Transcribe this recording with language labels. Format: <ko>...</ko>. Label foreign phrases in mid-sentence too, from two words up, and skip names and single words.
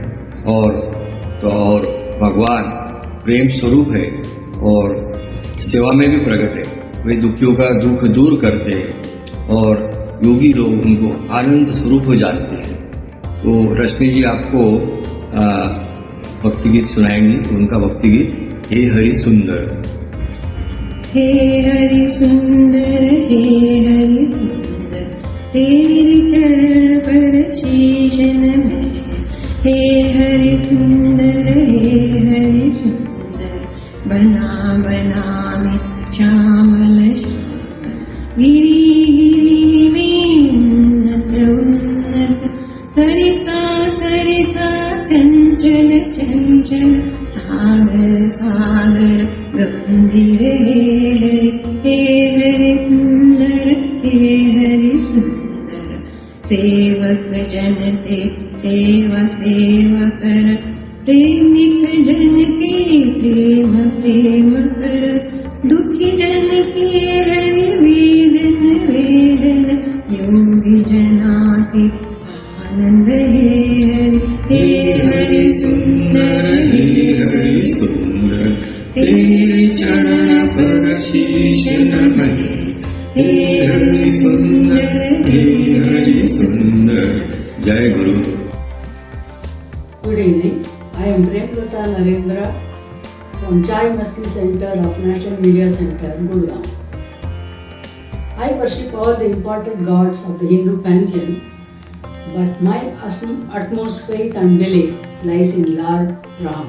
<hi>और भगवान प्रेम स्वरूप है और सेवा में भी प्रकट है। वे दुखियों का दुख दूर करते हैं और योगी लोग उनको आनंद स्वरूप हो जाते हैं। तो रश्मि जी आपको भक्ति गीत सुनाएंगी। उनका भक्ति गीत हे हरि सुंदर। हे हरि सुंदर, हे हरि सुंदर, तेरी चरण पर शीश नमः। हे हरि सुंदर, हे हरि सुंदर, बना बना में श्यामल श्याम, गिरी गिरी में उन्नत उन्नत, सरिता सरिता चंचल चंचल, सागर सागर गंभीर। हे हरि सुंदर, हे हरि सुंदर, सेवक जन ते सेवा सेवा कर, प्रेमिक जन के प्रेम प्रेम कर, दुखी जन के हरि वेदन वेदन, योगी जना के आनंद। हे हरि सुंदर, हे हरि सुंदर, तेरे चरण पर शीश नमः। हे हरि सुंदर, हे हरि सुंदर। जय गुरु।</hi> <en>Good evening. I am Premlata Narendra from Chai Masti Center of National Media Center, Gurgaon. I worship all the important gods of the Hindu pantheon, but my utmost faith and belief lies in Lord Ram.</en>